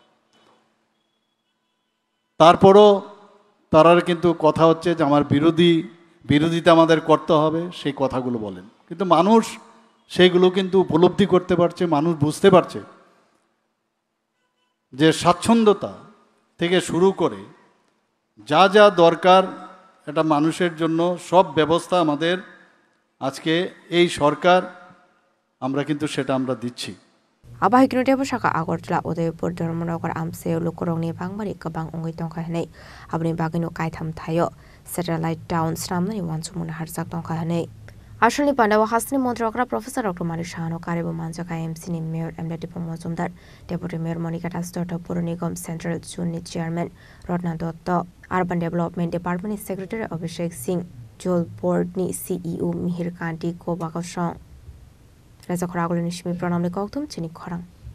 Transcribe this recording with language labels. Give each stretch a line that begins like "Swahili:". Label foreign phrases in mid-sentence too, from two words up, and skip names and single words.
Bangla: তারপরও তারা কিন্তু কথা হচ্ছে যে আমার বিরোধিতা আমাদের করতে হবে সেই কথাগুলো বলেন কিন্তু মানুষ সেইগুলো কিন্তু উপলব্ধি করতে পারছে মানুষ বুঝতে পারছে যে স্বাচ্ছন্দ্যতা থেকে শুরু করে যা যা দরকার এটা মানুষের জন্য সব ব্যবস্থা আমাদের আজকে এই সরকার আমরা কিন্তু সেটা আমরা দিচ্ছি।
Kok Borok: Abahikino Tebo Shaka Agortla Udaipur Dharmanagor Amseo Lukorongni Bangmari Kabang Ongoi Tongkahane Abni Bagino Kaitam Tayo Satellite Town Sramni Wansumun Harzak Tongkahane Ashuni Pandawa Hasni Montrokra Professor Dr. Marishano Karibu Manjaka MC Mayor Emleti Pomozumdar Deputy Mayor Monica Tasdota Purunigam Central Juni Chairman Rodna Dotto Urban Development Department Secretary Abhishek Singh Joel Board ni CEO Mihir Kanti Ko Bakashong Reza Khoragul Nishmi Pranamni Koktum Chini Khorang